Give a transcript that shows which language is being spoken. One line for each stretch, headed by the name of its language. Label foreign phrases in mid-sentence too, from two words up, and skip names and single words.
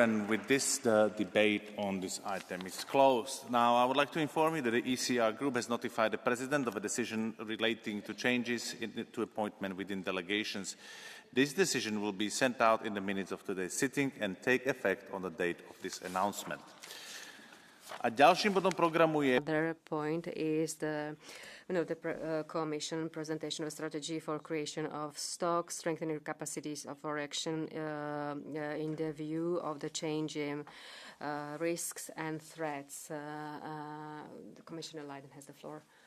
English: And with this, the debate on this item is closed. Now, I would like to inform you that the ECR Group has notified the President of a decision relating to changes to appointment within delegations. This decision will be sent out in the minutes of today's sitting and take effect on the date of this announcement.
Slovak: A ďalším bodom programu je...
English: Other point is the Commission presentation of strategy for creation of stock, strengthening capacities of our action in the view of the changing risks and threats. The Commissioner Leiden has the floor.